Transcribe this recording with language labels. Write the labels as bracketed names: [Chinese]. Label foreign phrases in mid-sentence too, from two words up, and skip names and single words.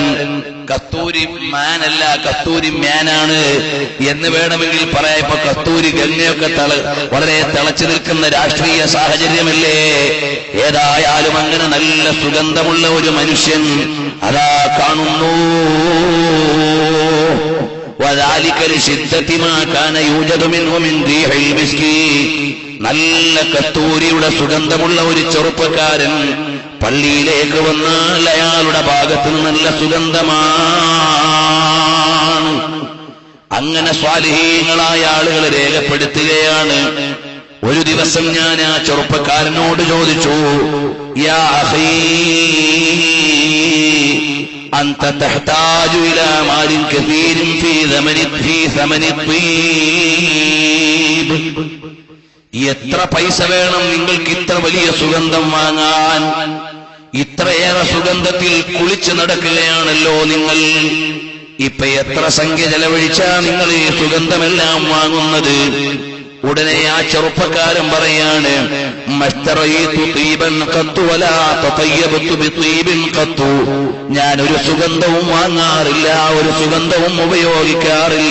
[Malayalam] കസ്തൂരി മാനല്ല, കസ്തൂരി മ്യാനാണ് എന്ന് വേണമെങ്കിൽ പറയാം. ഇപ്പൊ കസ്തൂരി ഗംഗയൊക്കെ വളരെ തിളച്ചു നിൽക്കുന്ന രാഷ്ട്രീയ സാഹചര്യമല്ലേ. ഏതായാലും അങ്ങനെ നല്ല സുഗന്ധമുള്ള ഒരു മനുഷ്യൻ അതാ കാണുന്നു. [Arabic] وذلك لشدة ما كان يوجد منه من ريح المسك. [Malayalam] നല്ല കസ്തൂരിയുടെ സുഗന്ധമുള്ള ഒരു ചെറുപ്പക്കാരൻ പള്ളിയിലേക്ക് വന്നാൽ അയാളുടെ ഭാഗത്ത് നല്ല സുഗന്ധമാണ്. അങ്ങനെ സ്വാലിഹീങ്ങളായ ആളുകൾ രേഖപ്പെടുത്തുകയാണ്. ഒരു ദിവസം ഞാൻ ആ ചെറുപ്പക്കാരനോട് ചോദിച്ചു, [Arabic] يا أخي أنت تحتاج إلى مال كثير في ثمن الطيب. [Malayalam] എത്ര പൈസ വേണം നിങ്ങൾക്ക് ഇത്ര വലിയ സുഗന്ധം വാങ്ങാൻ? ഇത്രയേറെ സുഗന്ധത്തിൽ കുളിച്ചു നടക്കുകയാണല്ലോ നിങ്ങൾ. ഇപ്പൊ എത്ര സംഖ്യ ചെലവഴിച്ചാ നിങ്ങൾ ഈ സുഗന്ധമെല്ലാം വാങ്ങുന്നത്? ഉടനെ ആ ചെറുപ്പക്കാരൻ പറയാണ്, ഞാനൊരു സുഗന്ധവും വാങ്ങാറില്ല, ഒരു സുഗന്ധവും ഉപയോഗിക്കാറില്ല.